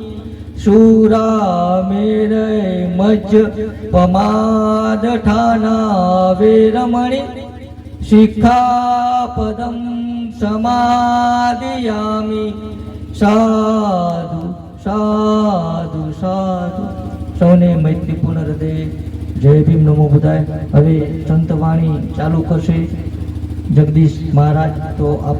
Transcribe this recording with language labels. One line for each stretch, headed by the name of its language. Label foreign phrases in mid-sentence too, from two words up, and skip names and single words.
Pali: शूरामेरय मज्ज पमादठाना वेरमणि शिक्षापदं समादयामि साधु साधु साधु
Gujarati: સૌને મૈત્રીપૂર્ણ હૃદય જય ભીમ નમો બુધાય. હવે સંતવાણી ચાલુ કરશે જગદીશ મહારાજ. તો આપ